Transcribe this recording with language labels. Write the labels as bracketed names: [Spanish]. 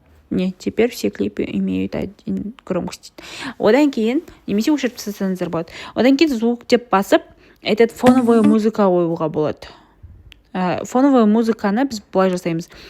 [Russian] Нет, теперь все клипы имеют один громкость. [Kazakh] Одан кейін, немесе өшіріп тастасаңыздар болады. Одан кейін звук деп басып, фоновая музыка қоюға болады. Фоновая музыканы біз былай жасаймыз.